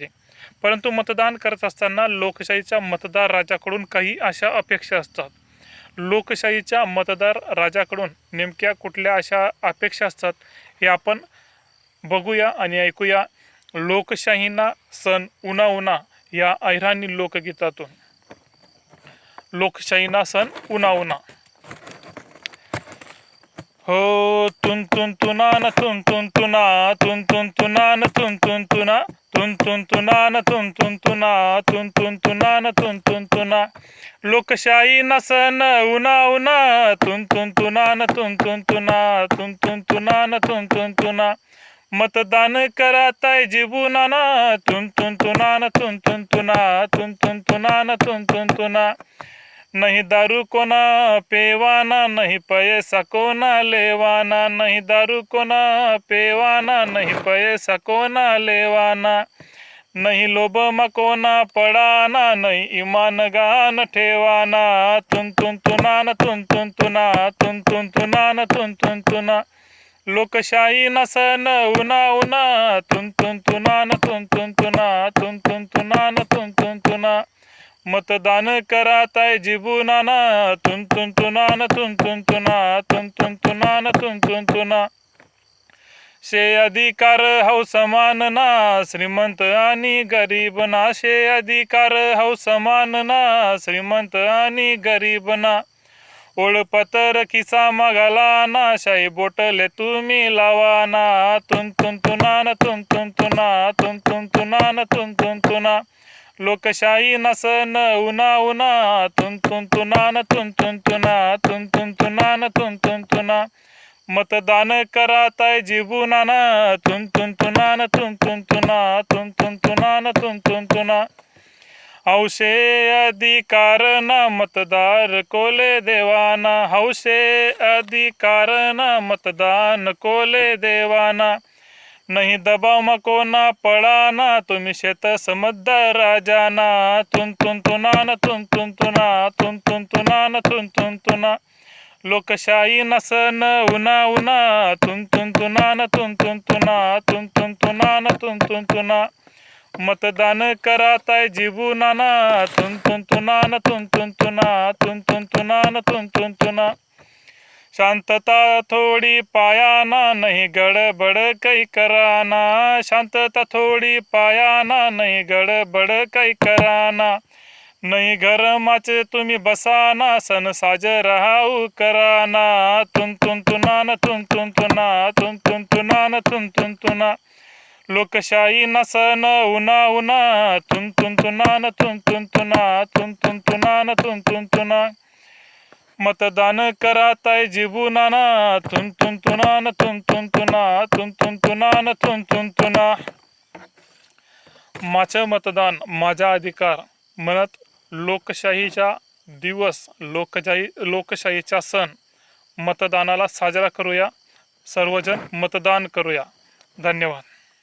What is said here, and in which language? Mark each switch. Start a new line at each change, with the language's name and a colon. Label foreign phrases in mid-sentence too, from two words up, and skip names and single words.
Marathi: परंतु मतदान करत असताना लोकशाहीच्या मतदार राजाकडून काही अशा अपेक्षा असतात. लोकशाहीच्या मतदार राजाकडून नेमक्या कुठल्या अशा अपेक्षा असतात हे आपण बघूया आणि ऐकूया लोकशाहीना सण उना उना या अहिराणी लोकगीतातून.
Ahirani: लोकशाहीना सण उना उना. हो तुन तुन तुनान तुन तुन तुना तुन तुन तुनान तुन तुन तुना तुन तुन तुनान तुन तुन तुना तुन तुन तुनान तुन तुन तुना. लोकशाही नसन उना उना तुन तुन तुनान तुन तुन तुना तुन तुन तुनान तुन तुन तुना. मतदान कराताय जीवनाना तुन तुन तुनान तुन तुन तुना तुन तुन तुनान तुन तुन तुना. नहीं दारू कोना पेवाना, नहीं पैसा कोना लेवाना, नहीं दारू कोना पेवाना, नहीं पैसा कोना लेवाना, नहीं लोभ कोना पडाना, नहीं ईमान गान ठेवाना तुन तुन तुनान तुन तुन तुना तुन तुन तुनान तुन तुन तुना. लोकशाही नसन उना उना तुन तुन तुनान तुन तुन तुना तुन तुन तुनान तुन तुन तुना. मतदान कराताय जीवनाना तुन तुन तुनान तुन तुन तुना तुन तुन तुनान तुन तुन तुना. शे अधिकार हौ समान ना श्रीमंत आणि गरीब ना, शे अधिकार हौ समान ना श्रीमंत आणि गरीब ना. ओळपतर खिसा मागाला ना, शाही बोटले तुम्ही लावा ना तुन तुन तुनान तुन तुन तुना तुन तुन तुनान तुन तुन तुना. लोकशाही नसन उना उना तुन तुन तुनान तुन तुन तुना तुन तुन तुनान तुन तुन तुना. मतदान कराताय जीवनाना तुन तुन तुनान तुन तुन तुना तुन तुन तुनान तुन तुन तुना. हौशे अधिकार ना मतदार कोले देवाना, हौशे अधिकार ना मतदान कोले देवाना. नहीं दबाव कोना पडाना तुम्ही शेत समजदार राजाना तुन तुन तुनान तुन तुन तुना तुन तुन तुनान तुन तुन तुना. लोकशाही नसन उना उना तुन तुन तुनान तुन तुन तुना तुन तुन तुनान तुन तुन तुना. मतदान कराताय जीवनाना तुन तुन तुनान तुन तुन तुना तुन तुन तुनान तुन तुन तुना. शांतता थोडी पायाना, नहीं गडबड काही कराना, शांतता थोडी पायाना, नहीं गडबड काही कराना. नहीं घरमाचे तुम्ही बसाना, सण साजरा हाऊ कराना तुन तुन तुनान तुन तुन तुना तुन तुन तुनान तुन तुन तुना. लोकशाही नसन उना उना तुन तुन तुनान तुन तुन तुना तुन तुन तुनान तुन तुन तुना. मतदान कराताय जीवनाना तुन तुन तुनान तुन तुन तुना तुन तुन तुनान तुन तुन तुना.
Marathi: माझं मतदान माझा अधिकार म्हणत लोकशाहीचा दिवस लोकशाहीचा सण मतदानाला साजरा करूया. सर्वजण मतदान करूया. धन्यवाद.